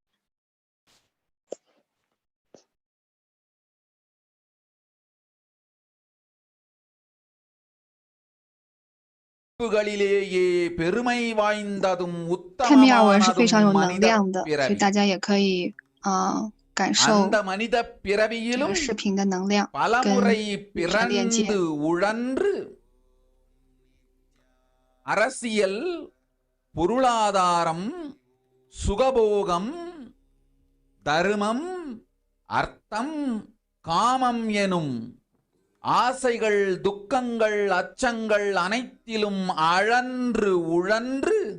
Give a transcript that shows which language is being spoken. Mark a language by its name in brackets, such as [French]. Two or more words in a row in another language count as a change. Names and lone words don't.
[Chinese] 泰米尔文是非常有能量的，所以大家也可以感受这个视频的能量，跟女神链接。 [Tamil] அரசியல் பொருளாதாரம் சுகபோகம் தர்மம் அர்த்தம் காமம் எனும் ஆசைகள் துக்கங்கள் அச்சங்கள் அனைத்திலும் அழன்று உழன்று